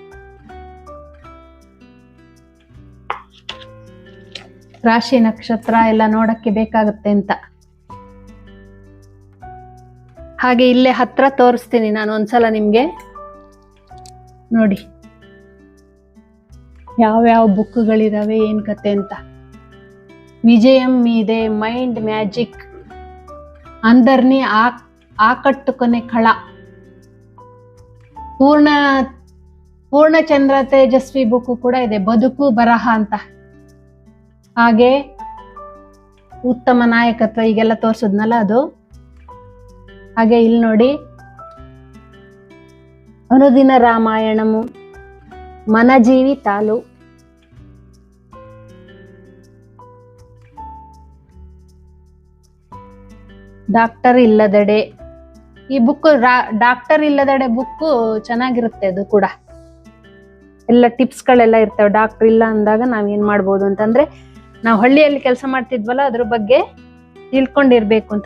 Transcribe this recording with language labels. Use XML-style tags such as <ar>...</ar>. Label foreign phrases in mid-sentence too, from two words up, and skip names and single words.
<kn>ರಾಶಿ ನಕ್ಷತ್ರ ಎಲ್ಲ ನೋಡಕ್ಕೆ ಬೇಕಾಗುತ್ತೆ ಅಂತ. ಹಾಗೆ ಇಲ್ಲೇ ಹತ್ರ ತೋರಿಸ್ತೀನಿ ನಾನು ಒಂದ್ಸಲ ನಿಮ್ಗೆ, ನೋಡಿ ಯಾವ್ಯಾವ ಬುಕ್ಗಳಿದಾವೆ ಏನ್ ಕತೆ ಅಂತ.</kn> <te>విజయం మీదే, మైండ్ మ్యాజిక్, అందరినీ ఆకట్టుకునే కళ,</te> <kn>ಪೂರ್ಣಚಂದ್ರ ತೇಜಸ್ವಿ ಬುಕ್ ಕೂಡ ಇದೆ, ಬದುಕು ಬರಹ ಅಂತ. ಹಾಗೆ ಉತ್ತಮ ನಾಯಕತ್ವ, ಈಗೆಲ್ಲ ತೋರ್ಸದ್ನಲ್ಲ ಅದು. ಹಾಗೆ ಇಲ್ಲಿ ನೋಡಿ ಅನುದಿನ ರಾಮಾಯಣಮು,</kn> <te>మన జీవితాలు,</te> <kn>ಡಾಕ್ಟರ್ ಇಲ್ಲದೆಡೆ. ಈ ಬುಕ್ ಡಾಕ್ಟರ್ ಇಲ್ಲದೆಡೆ ಬುಕ್ ಚೆನ್ನಾಗಿರುತ್ತೆ. ಅದು ಕೂಡ ಎಲ್ಲ ಟಿಪ್ಸ್ಗಳೆಲ್ಲ ಇರ್ತವೆ. ಡಾಕ್ಟರ್ ಇಲ್ಲ ಅಂದಾಗ ನಾವೇನ್ ಮಾಡ್ಬೋದು ಅಂತಂದ್ರೆ, ನಾವು ಹಳ್ಳಿಯಲ್ಲಿ ಕೆಲಸ ಮಾಡ್ತಿದ್ವಲ್ಲ ಅದ್ರ ಬಗ್ಗೆ ತಿಳ್ಕೊಂಡಿರ್ಬೇಕು ಅಂತ.</kn>